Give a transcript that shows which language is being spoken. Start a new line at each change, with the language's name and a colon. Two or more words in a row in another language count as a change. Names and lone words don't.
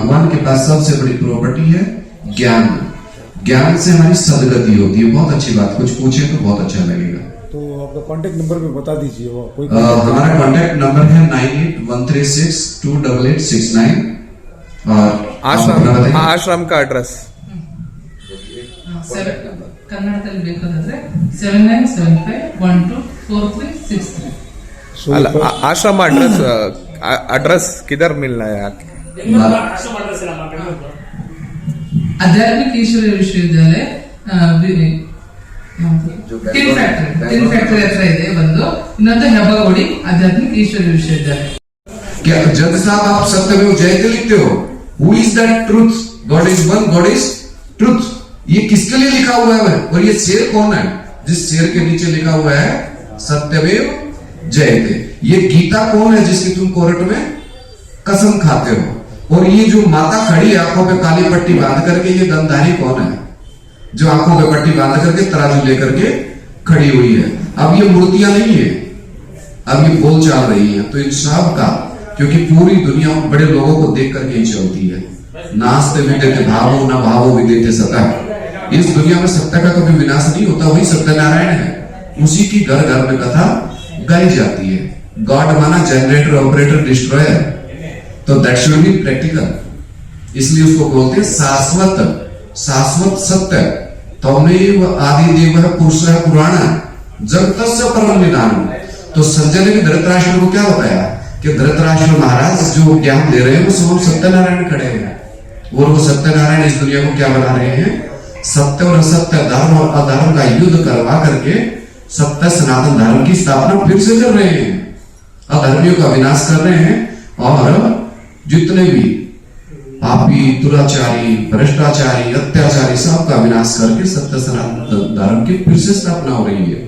Hindi: भगवान के पास सबसे बड़ी प्रॉपर्टी है ज्ञान। ज्ञान से हमारी सदगति होती है। बहुत अच्छी बात, कुछ पूछे तो बहुत अच्छा लगेगा। तो आपका कांटेक्ट नंबर भी बता दीजिए। वो कोई हमारा कांटेक्ट नंबर है 9813628869। और आश्रम का एड्रेस
Kannada: ಕನ್ನಡದಲ್ಲಿ ಬೇಕಾದ್ರೆ 7975124363।
Hindi: आश्रम एड्रेस किधर मिलना है?
Kannada: आध्यात्मिक ईश्वरीय विश्वविद्यालय ಟಿನ್ ಫ್ಯಾಕ್ಟರಿ ಹತ್ರ ಇದೆ ಒಂದು, ಇನ್ನೊಂದು ಹೆಬ್ಬಗೋಡಿ आध्यात्मिक ईश्वरीय विश्वविद्यालय।
Hindi: क्या जज साहब आप
Sanskrit: सत्यमेव जयते
Hindi: लिखते हो?
English: Who is that truth? God is one, God is truth.
Hindi: ये किसके लिए लिखा हुआ है? और ये शेर कौन है? जिस शेर के नीचे लिखा हुआ है
Sanskrit: सत्यमेव जयते।
Hindi: ये गीता कौन है जिसकी तुम कोर्ट में कसम खाते हो? और ये जो माता खड़ी है आंखों पे काली पट्टी बांध करके, ये गंधारी कौन है जो आंखों पे पट्टी बांध करके तराजू लेकर के खड़ी हुई है? अब ये मूर्तियां नहीं है, अब ये बोल चाल रही है। तो इन सब का, क्योंकि पूरी दुनिया बड़े लोगों को देख करके ही चलती है।
Sanskrit: नास्ते विद्यते भावो न भावो विद्यते सतः।
Hindi: इस दुनिया में सत्य का कभी विनाश नहीं होता, वही सत्यनारायण है, उसी की घर घर में कथा गाई जाती है।
English: God माना generator, operator, destroyer, तो that should be practical।
Hindi: इसलिए उसको बोलते हैं शाश्वत, शाश्वत सत्य।
Sanskrit: तमेव आदि देव पुरुष पुराण जगतस्य परम निदान।
Hindi: तो संजय ने भी धृतराष्ट्र को क्या बताया कि धृतराष्ट्र महाराज जो ज्ञान दे रहे हैं वो स्वयं सत्यनारायण खड़े हैं, और वो सत्यनारायण इस दुनिया को क्या बना रहे हैं? सत्य और असत्य, धर्म और अधर्म का युद्ध करवा करके सत्य सनातन धर्म की स्थापना फिर से कर रहे हैं, अधर्मियों का विनाश कर रहे हैं, और जितने भी पापी, दुराचारी, भ्रष्टाचारी, अत्याचारी, सबका विनाश करके सत्य सनातन धर्म की फिर से स्थापना हो रही है।